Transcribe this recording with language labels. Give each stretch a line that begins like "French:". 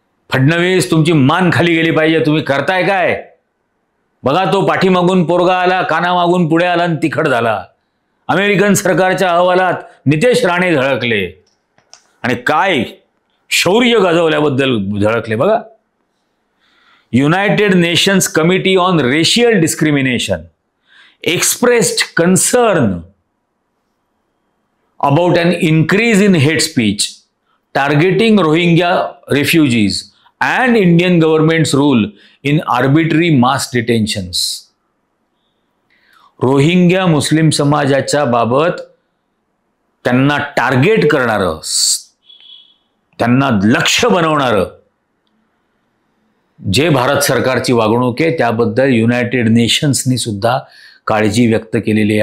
Marathi: फडणवीस तुमची मान खाली गेली पाहिजे, तुम्ही करताय काय. बघा, तो पाठीमागून पोरगा आला, कानामागून पुढे आला आणि तिखट झाला. अमेरिकन सरकारच्या अहवालात नितेश राणे झळकले आणि काय शौर्य गाजवल्याबद्दल झळकले बघा.
English: United Nations Committee on Racial Discrimination expressed concern about an increase in hate speech targeting Rohingya refugees and Indian government's rule in arbitrary mass detentions.
Marathi: Rohingya Muslim समाजाच्या बाबत त्यांना टार्गेट करणारं, त्यांना लक्ष्य बनवणारं जे भारत सरकारची वागणूक आहे त्याबद्दल युनायटेड नेशन्सनी सुद्धा काळजी व्यक्त केलेली आहे.